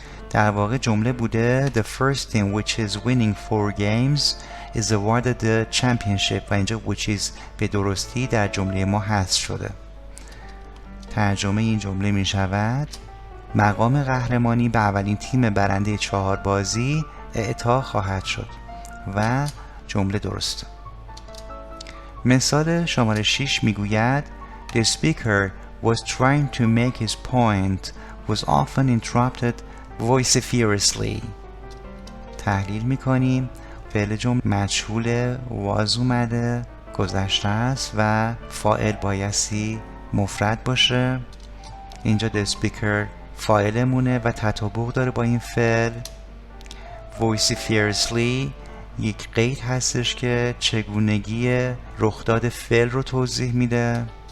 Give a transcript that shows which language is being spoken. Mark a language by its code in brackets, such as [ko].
[fa] در واقع جمله بوده [en] The first team which is winning 4 games is awarded the championship [fa] و اینجا which is به درستی در جمله ما حذف شده. ترجمه این جمله می شود مقام قهرمانی به اولین تیم برنده 4 بازی اعطا خواهد شد و جمله درسته. مثال شماره 6 می گوید [en] The speaker was trying to make his point was often interrupted vociferously. [fa] تحلیل میکنیم. فعل جمله مجهول was اومده، گذشته است و فاعل بایستی مفرد باشه. اینجا the speaker فاعلمونه و تطابق داره با این فعل. vociferously یک قید هستش که چگونگی رخداد فعل رو توضیح میده.